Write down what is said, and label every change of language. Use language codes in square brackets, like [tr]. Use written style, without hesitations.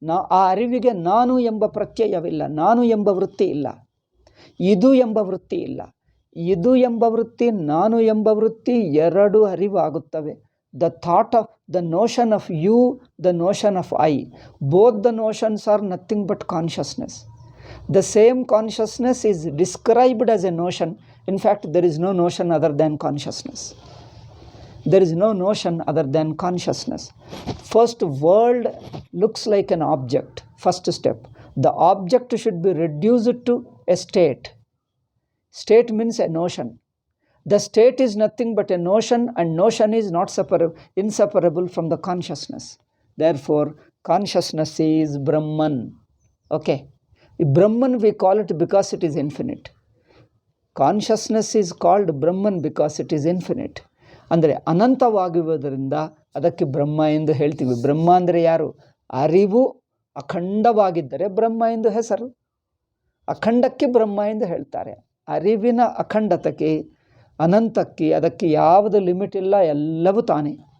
[kn] ಆ ಅರಿವಿಗೆ ನಾನು ಎಂಬ ಪ್ರತ್ಯಯವಿಲ್ಲ, ನಾನು ಎಂಬ ವೃತ್ತಿ ಇಲ್ಲ, ಇದು ಎಂಬ ವೃತ್ತಿ ಇಲ್ಲ. ಇದು ಎಂಬ ವೃತ್ತಿ, ನಾನು ಎಂಬ ವೃತ್ತಿ ಎರಡು ಅರಿವಾಗುತ್ತವೆ. [en] The thought of the notion of you, the notion of I, both the notions are nothing but consciousness. The same consciousness is described as a notion. In fact, there is no notion other than consciousness. There is no notion other than consciousness. First, world looks like an object. First step. The object should be reduced to a state. State means a notion. The state is nothing but a notion, and notion is not inseparable from the consciousness. Therefore, consciousness is Brahman. Okay. Brahman we call it because it is infinite. Consciousness is called Brahman because it is infinite. [kn] ಅಂದರೆ ಅನಂತವಾಗಿರುವುದರಿಂದ ಅದಕ್ಕೆ ಬ್ರಹ್ಮ ಎಂದು ಹೇಳ್ತೀವಿ. ಬ್ರಹ್ಮ ಅಂದರೆ ಯಾರು? ಅರಿವು ಅಖಂಡವಾಗಿದ್ದರೆ ಬ್ರಹ್ಮ ಎಂದು ಹೆಸರು. ಅಖಂಡಕ್ಕೆ ಬ್ರಹ್ಮ ಎಂದು ಹೇಳ್ತಾರೆ. ಅರಿವಿನ ಅಖಂಡತಕ್ಕೆ, ಅನಂತಕ್ಕೆ, ಅದಕ್ಕೆ ಯಾವುದು ಲಿಮಿಟ್ ಇಲ್ಲ, ಎಲ್ಲವೂ ತಾನೇ.